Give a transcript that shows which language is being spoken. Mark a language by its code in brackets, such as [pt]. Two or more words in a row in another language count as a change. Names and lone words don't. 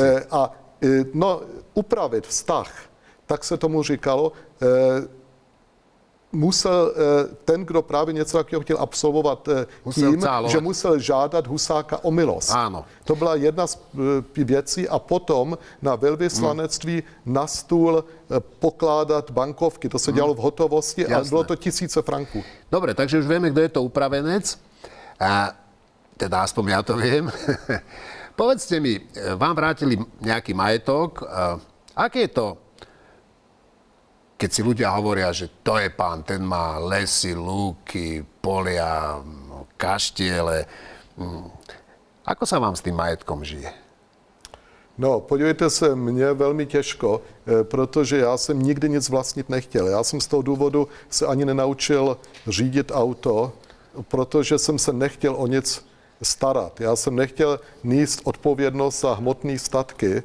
[cs] Upravit vztah, tak se tomu říkalo, musel ten, kdo právě něco takového chtěl absolvovat tím, že musel žádat Husáka o milost. [sk] Áno. [cs] To byla jedna z věcí a potom na velvyslanectví na stůl pokládat bankovky. To se dělalo v hotovosti a bylo to 1000 franků. [sk] Dobre, takže už vieme, kto je to upravenec. A teda aspoň ja to viem. Povedzte mi, vám vrátili nejaký majetok. Aké je to, keď si ľudia hovoria, že to je pán, ten má lesy, lúky, polia, kaštiele. Ako sa vám s tým majetkom žije? [cs] No, podívejte se, mně velmi těžko, protože já jsem nikdy nic vlastnit nechtěl. Já jsem z toho důvodu se ani nenaučil řídit auto, protože jsem se nechtěl o nic starat. Já jsem nechtěl nést odpovědnost za hmotné statky.